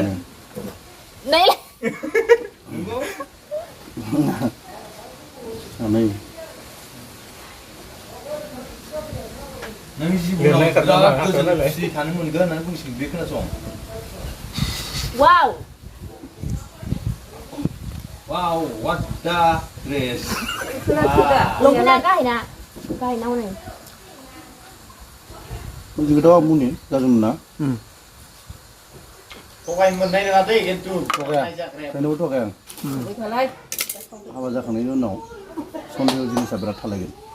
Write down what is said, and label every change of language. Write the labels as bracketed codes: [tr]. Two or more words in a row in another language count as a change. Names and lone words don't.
[brx] नायलाय नों जिबनाव बिराद गोजोन थानो मोनगोन होननानै बुंसिगोन बे खोनासं वाव [en] what the dress [brx] लंपेन्टआ गाहायना हनै मोनजोगोदाव मुनि जादोंमोन ना थगायनो मोननाय नङा दै खिन्थु थगायनोबो थगाया आं हाबा जाखांनायनि उनाव सन्देह जिनिसा बिराद थालायगोन